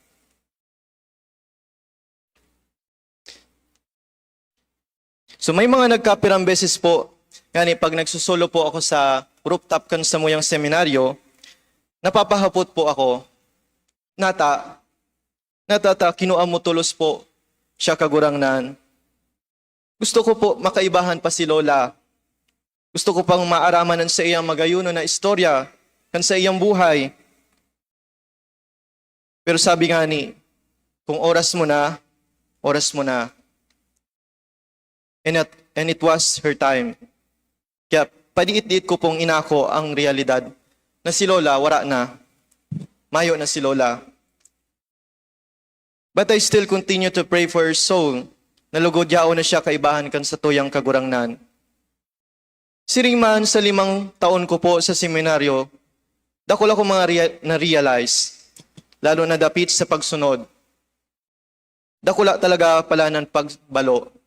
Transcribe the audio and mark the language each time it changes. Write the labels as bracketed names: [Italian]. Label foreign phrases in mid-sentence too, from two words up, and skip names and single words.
[Bikol] So may mga nagkapirang beses po, yani pag nagsusolo po ako sa rooftop kan sa muyang seminaryo, napapahapot po ako, nata, kinuha mo tulos po siya kagurangnan. Gusto ko po makaibahan pa si lola. Gusto ko pang maaramanan sa iyang magayuno na istorya, kan sa iyang buhay. Pero sabi nga ni, kung oras mo na, oras mo na. [English] And it was her time. [Bikol] Kaya padiit-diit ko pong inako ang realidad na si lola, wala na. Mayo na si lola. [English] But I still continue to pray for her soul. [Bikol] Nalugod yao na siya kaibahan kan sa tuyang kagurangnan. Siring man sa 5 taon ko po sa seminaryo, dakol ako mga na-realize, lalo na dapit sa pagsunod. Dakula talaga pala ng pagbalo.